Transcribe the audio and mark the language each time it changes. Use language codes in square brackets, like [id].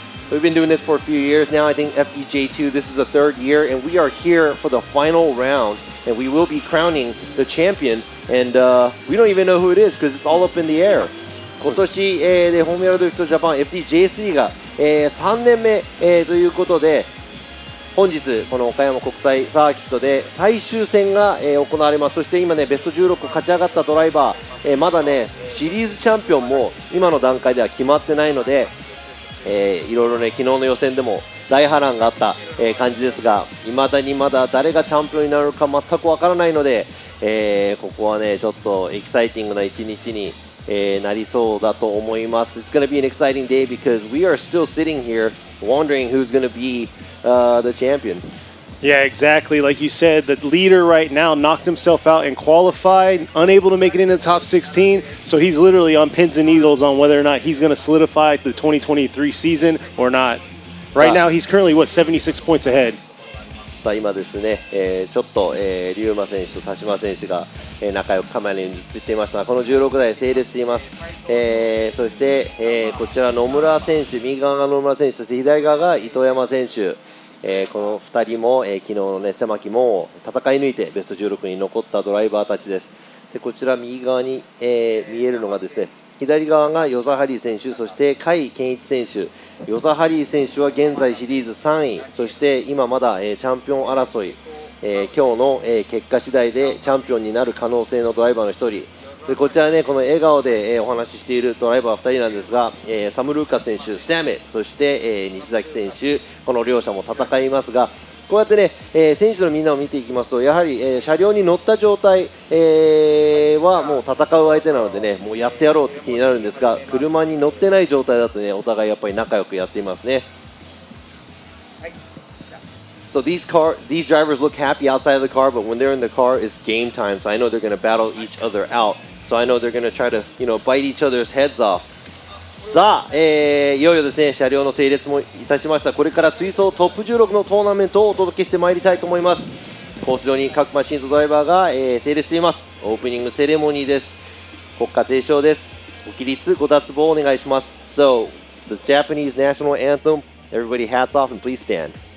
[en] We've been doing this for a few years now. I think FDJ2, this is the third year, and we are here for the final round, and we will be crowning the champion, and we don't even know who it is because it's all up in the air. [ja] 今年、でフォーミュラドリフトジャパン FDJ3 が、3年目、ということで、本日この岡山国際サーキットで最終戦が、行われます。そして今ね、ベスト16勝ち上がったドライバー、まだねシリーズチャンピオンも今の段階では決まってないので、いろいろね、昨日の予選でも大波乱があった、感じですが、未だにまだ誰がチャンピオンになるか全くわからないので、ここはね、ちょっとエキサイティングな一日に、なりそうだと思います。 [en] It's going to be an exciting day because we are still sitting here wondering who's going to be the champion. Yeah, exactly. Like you said, the leader right now knocked himself out and qualified, unable to make it into the top 16. So he's literally on pins and needles on whether or not he's going to solidify the 2023 season or not. Right now, he's currently, 76 points ahead. [ja] さあ今ですね、ちょっと、龍馬選手と田島選手が、仲良くカメラに映っていますが、この16台整列しています。そして、こちら野村選手、右側が野村選手、そして左側が糸山選手。この2人も、昨日の、ね、狭き門を戦い抜いてベスト16に残ったドライバーたちです。でこちら右側に、見えるのがですね、左側が与座ハリー選手、そして甲斐健一選手。与座ハリー選手は現在シリーズ3位、そして今まだ、チャンピオン争い、今日の、結果次第でチャンピオンになる可能性のドライバーの1人。でこちらね、この笑顔で、お話ししているドライバー2人なんですが、サム・ルーカス選手、サメ、そして、西崎選手、この両者も戦いますが、こうやってね、選手のみんなを見ていきますと、やはり、車両に乗った状態、はもう戦う相手なのでね、もうやってやろうって気になるんですが、車に乗ってない状態だとね、お互いやっぱり仲良くやっていますね。 [en] So these drivers look happy outside of the car, but when they're in the car, it's game time. So I know they're going to battle each other out. So I know they're going to try to, bite each other's heads off. [ja] さあ、いよいよですね、車両の整列もいたしました。これから追走トップ16のトーナメントをお届けしてまいりたいと思います。コース上に各マシンとドライバーが、整列しています。オープニングセレモニーです。国歌斉唱です。ご起立、ご脱帽お願いします。 [en] So, the Japanese national anthem, everybody hats off and please stand.